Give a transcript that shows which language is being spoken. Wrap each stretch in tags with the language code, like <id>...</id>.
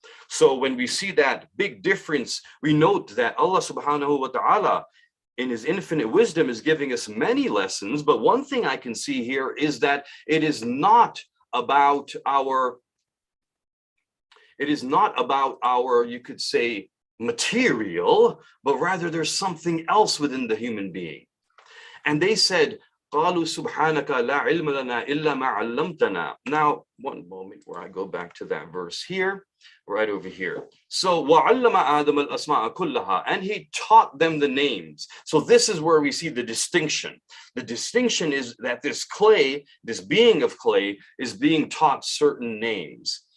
<en>So when we see that big difference, we note that Allah subhanahu wa ta'ala, in his infinite wisdom, is giving us many lessons. But one thing I can see here is that it is not about our, you could say, material, but rather there's something else within the human being. And they said,</en> <ar>قالوا سبحانك لا علم لنا إلا ما علمتنا.</ar> <en>Now, one moment where I go back to that verse here, right over here. So,</en> <ar>وعلم آدم الأسماء كلها,</ar> <en>and he taught them the names. So this is where we see the distinction. The distinction is that this clay, this being of clay, is being taught certain names.</en>